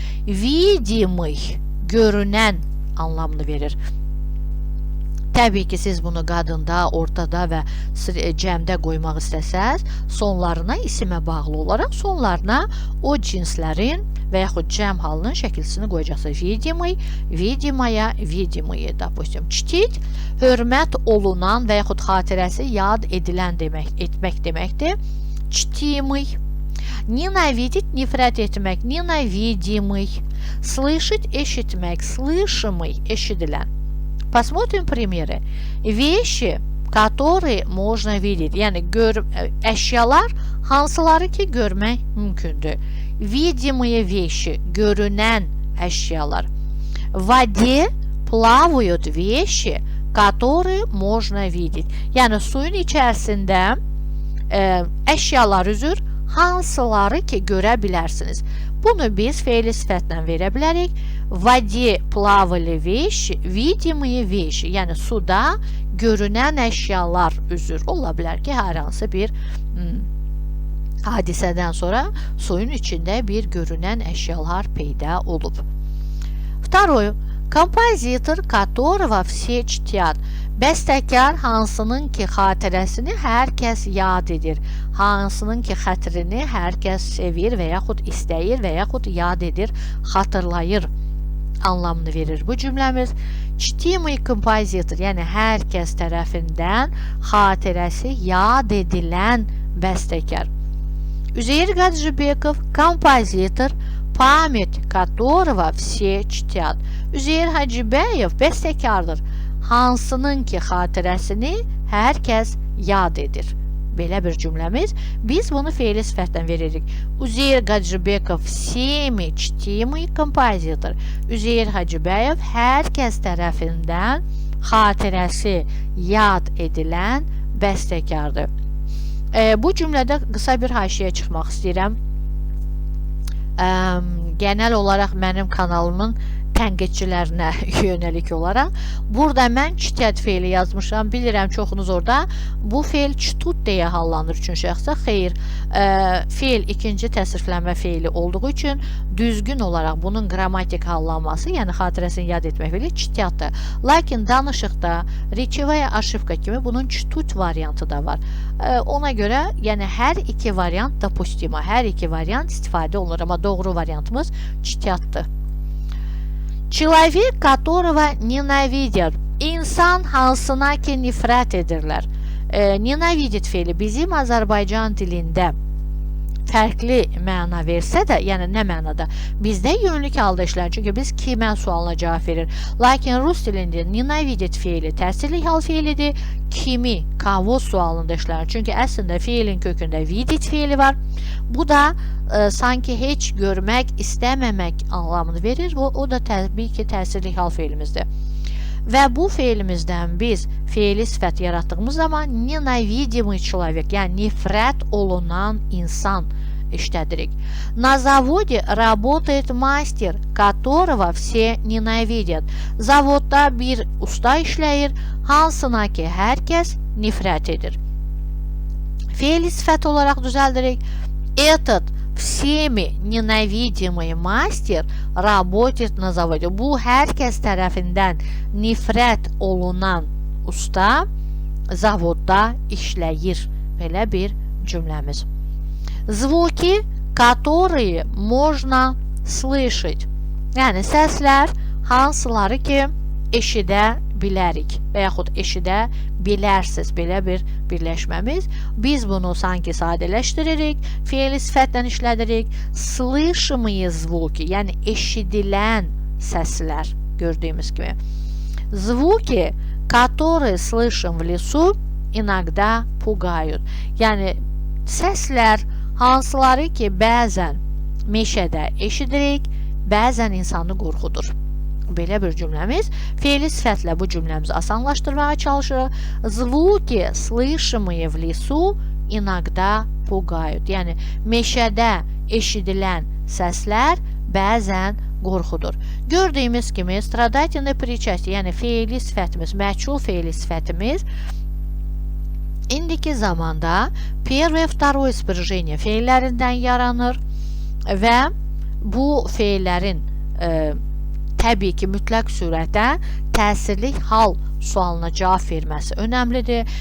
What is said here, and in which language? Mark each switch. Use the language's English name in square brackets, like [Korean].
[Russian] Видимый, [Azerbaijani] görünən anlamını verir. Təbii ki, siz bunu qadında, ortada və cəmdə qoymaq istəsəz, sonlarına isimə bağlı olaraq sonlarına o cinslərin və yaxud cəm halının şəkilçisini qoyacaqsınız. [Russian] Видимый, видимая, видимые. Допустим, [Azerbaijani] çtit, hörmət olunan və yaxud xatirəsi yad edilən etmək deməkdir. [Russian] Çtimый. Ненавидеть, [Azerbaijani] nifrət etmək, [Russian] ненавидимый. Слышать, [Azerbaijani] eşitmək, [Russian] слышимый, [Azerbaijani] eşidilən. [Russian] Посмотрим примеры. Вещи, которые можно видеть. [Azerbaijani] Yəni, əşyalar hansıları ki, görmək mümkündür. [Russian] Видимые вещи, [Azerbaijani] görünən əşyalar. [Russian] В воде плавают вещи, которые можно видеть. [Azerbaijani] Yəni, suyun içərisində əşyalar üzür, hansıları ki, görə bilərsiniz. Bunu biz feili sıfatla verə bilərik. [Russian] В воде плавали вещи, видимые вещи. [Azerbaijani] Yəni, suda görünən əşyalar üzür. Ola bilər ki, hər hansı bir hadisədən sonra suyun içində bir görünən əşyalar peyda olub. [Russian] Второе. Композитор, которого все чтят. [Azerbaijani] Bəstəkar hansının ki xatirəsini hər kəs yad edir. Hansının ki xətrini hər kəs sevir və yaxud istəyir və yaxud yad edir, xatırlayır anlamını verir bu cümləmiz. [Russian] Çtimый композитор, [Azerbaijani] yəni hər kəs tərəfindən xatirəsi yad edilən bəstəkar. [Russian] Üzeyir Qaджибеков, композитор, память которого все чтят. [Azerbaijani] Üzeyir Hacıbəyev bəstəkardır. Hansının ki xatirəsini hər kəs yad edir. Belə bir cümləmiz. Biz bunu feili sıfatdan veririk. [Russian] Üzeyir Qaджибеков всеми чтимый композитор. [Azerbaijani] Üzeyir Hacıbəyev hər kəs tərəfindən xatirəsi yad edilən bəstəkardır. Bu cümlədə qısa bir haşiyə çıxmaq istəyirəm. Genel olaraq mənim kanalımın tənqidçilərinə yönəlik olaraq. Burada mən çtət feili yazmışam. Bilirəm, çoxunuz orada bu feil çtut deyə hallanır üçün şəxsə. Xeyr, feil ikinci təsriflənmə feili olduğu üçün düzgün olaraq bunun qrammatik hallanması, yəni xatirəsini yad etmək feili çtətdir. Lakin danışıqda [Russian] rечевая ошибка [Azerbaijani] kimi bunun çtut variantı da var. Ona görə, yəni hər iki variant [Russian] допустимо, [Azerbaijani] hər iki variant istifadə olunur, amma doğru variantımız çtətdir. [Russian] Человек, которого nенавидят. [Azerbaijani] İnsan hansına ki nifrət edirlər. Nенавидит feili bizim Azərbaycan dilində fərqli məna versə də, yəni nə mənada? Bizdə yönlük halda işlənir. Çünki biz kimə sualına cavab verir. Lakin Rus dilində nенавидит feili təsirlik hal feilidir. Kimi, kavo sualında işlənir. Çünki əslində feilin kökündə видеть feili var. Bu da sanki heç görmək, istəməmək anlamını verir. O da təbii ki, təsirlik hal feilimizdir. Və bu feilimizdən biz feili sıfat yaratdığımız zaman [Russian] ненавидимый человек, [Azerbaijani] yəni nifrət olunan insan işlədirik. [Russian] На заводе работает мастер, которого все ненавидят. [Azerbaijani] Zavodda bir usta işləyir, hansına ki hər kəs nifrət edir. Feili sıfat olaraq düzəldirik. [Russian] Этот всеми ненавидимый мастер работает на заводе. [Azerbaijani] Bu hər kəs tərəfindən nifrət olunan usta zavodda işləyir. Belə bir cümləmiz. [Russian] Звуки, которые можно слышать. [Azerbaijani] Yəni səslər hansıları ki eşidə bilərik və yaxud eşidə bilərsiz. Belə bir birləşməmiz. Biz bunu sanki sadələşdiririk, fiili sifətlə işlədirik. [Russian] Слышимые звуки, [Azerbaijani] yəni eşidilən səslər gördüyümüz kimi. [Russian] Звуки, которые слышим в лесу, иногда пугают. [Azerbaijani] Yəni səslər hansıları ki bəzən meşədə eşidirik, bəzən insanı qorxudur. Belə bir cümləmiz. Fiili sifətlə bu cümləmizi asanlaşdırmağa çalışırıq. [Russian] Звуки, слышимые в лесу, иногда пугают. [Azerbaijani] Yəni meşədə eşidilən səslər bəzən qorxudur. Gördüyümüz kimi [Russian] stradательный причастие, [Azerbaijani] yəni fiili sifətimiz, məchul fiili sifətimiz indiki zamanda [Russian] первое, второе sprijение [Azerbaijani] feillərindən yaranır və bu feillərin təbii ki, mütləq surətdə təsirli hal sualına cavab verməsi önəmlidir.